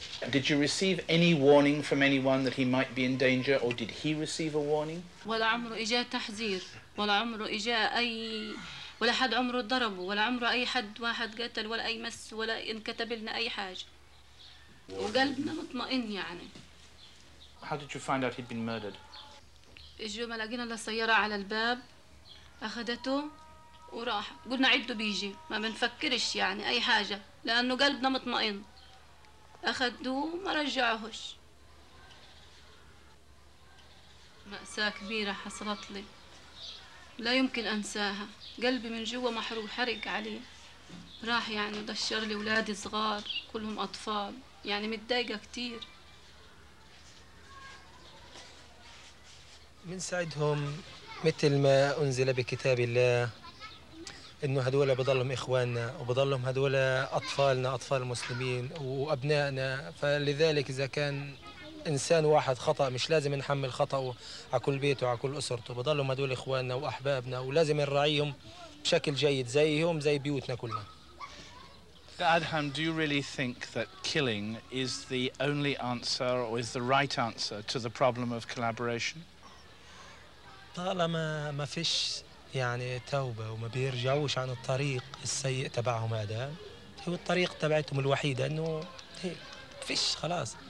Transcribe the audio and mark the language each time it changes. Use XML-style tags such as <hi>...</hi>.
<en>Did you receive any warning from anyone that he might be in danger, or did he receive a warning?</en> <ar>ولا عمره إجا تحذير ولا عمره إجا أي ولا حد عمره ضربه ولا عمره أي حد واحد قتل ولا أي مس ولا انكتب لنا أي حاجة وقلبنا مطمئن يعني.</ar> <en>How did you find out he'd been murdered?</en> <ar>إجوا ما لقينا إلا السيارة على الباب أخذته وراح قلنا عده بيجي ما بنفكرش يعني أي حاجة لأنه قلبنا مطمئن. أخذوه ما رجعوهش. مأساة كبيرة حصلت لي لا يمكن أنساها. قلبي من جوا محروق حرق عليه. راح يعني ودشر لي أولادي صغار كلهم أطفال يعني متضايقة كتير. بنساعدهم مثل ما أنزل بكتاب الله إنه هدول بضلهم إخواننا وبضلهم هدول أطفالنا أطفال المسلمين وأبنائنا. فلذلك إذا كان إنسان واحد خطأ مش لازم نحمل خطأه على كل بيته وعلى كل أسرته. بضلهم هدول إخواننا وأحبابنا ولازم نراعيهم بشكل جيد زيهم زي بيوتنا كلنا.</ar> <en>Adham, do you really think that killing is the only answer or is the right answer to the problem of collaboration?</en> <ar>طالما ما فيش يعني توبة وما بيرجعوش عن الطريق السيء تبعهم هذا، هو الطريق تبعتهم الوحيدة إنه هيك فيش خلاص.</ar>